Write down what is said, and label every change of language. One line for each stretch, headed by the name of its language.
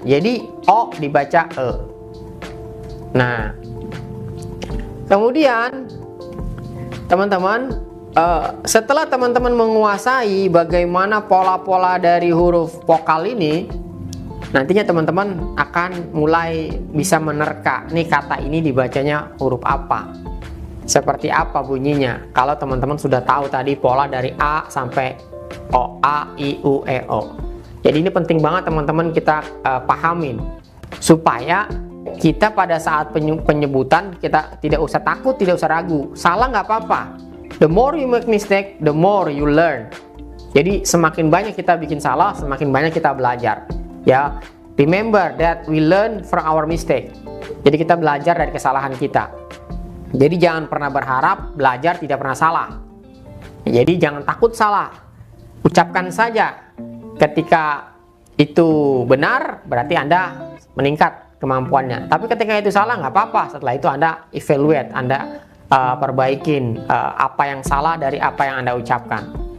Indonesian: Jadi O dibaca E. Nah, kemudian teman-teman, setelah teman-teman menguasai bagaimana pola-pola dari huruf vokal ini, nantinya teman-teman akan mulai bisa menerka nih kata ini dibacanya huruf apa, seperti apa bunyinya. Kalau teman-teman sudah tahu tadi pola dari A sampai O, A, I, U, E, O. Jadi ini penting banget teman-teman kita pahamin supaya kita pada saat penyebutan kita tidak usah takut, tidak usah ragu. Salah nggak apa-apa.
English: The more you make mistake, the more you learn. Jadi semakin banyak kita bikin salah, semakin banyak kita belajar. Ya, remember that we learn from our mistake.
Indonesian: Jadi kita belajar dari kesalahan kita. Jadi jangan pernah berharap belajar tidak pernah salah. Jadi jangan takut salah. Ucapkan saja. Ketika itu benar, berarti Anda meningkat kemampuannya. Tapi ketika itu salah, nggak apa-apa. Setelah itu Anda evaluate, Anda perbaikin apa yang salah dari apa yang Anda ucapkan.